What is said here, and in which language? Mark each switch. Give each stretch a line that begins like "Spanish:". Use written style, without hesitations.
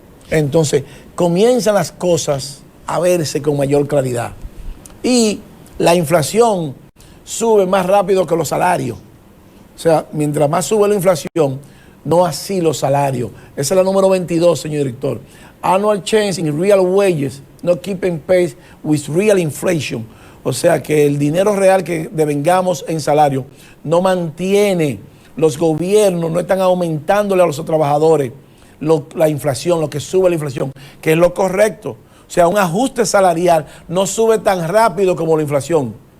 Spanish: Entonces, comienzan las cosas a verse con mayor claridad. Y la inflación sube más rápido que los salarios. O sea, mientras más sube la inflación, no así los salarios. Esa es la número 22, señor director.
English: Annual change in real wages not keeping pace with real inflation.
Spanish: O sea, que el dinero real que devengamos en salario no mantiene. Los gobiernos no están aumentándole a los trabajadores la inflación, lo que sube la inflación, que es lo correcto. O sea, un ajuste salarial no sube tan rápido como la inflación.